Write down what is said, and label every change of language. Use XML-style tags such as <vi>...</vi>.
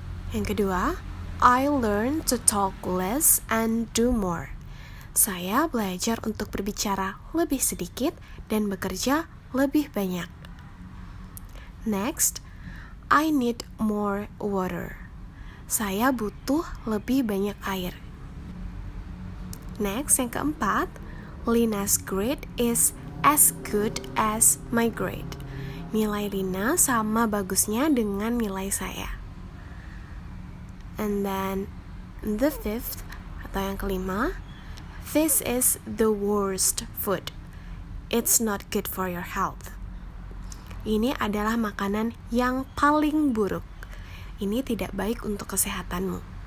<id>Yang kedua,</id> <en>I learn to talk less and do more.</en> <id>Saya belajar untuk berbicara lebih sedikit dan bekerja lebih banyak.</id> <en>Next, I need more water.</en> <id>Saya butuh lebih banyak air.</id> <en>Next,</en> <id>yang keempat,</id> <en>Lina's grade is as good as my grade.</en> <id>Nilai Lina sama bagusnya dengan nilai saya.</id> <en>And then, the fifth,</en> <id>atau yang kelima,</id> <en>this is the worst food. It's not good for your health.</en> <id>Ini adalah makanan yang paling buruk. Ini tidak baik untuk kesehatanmu.</id>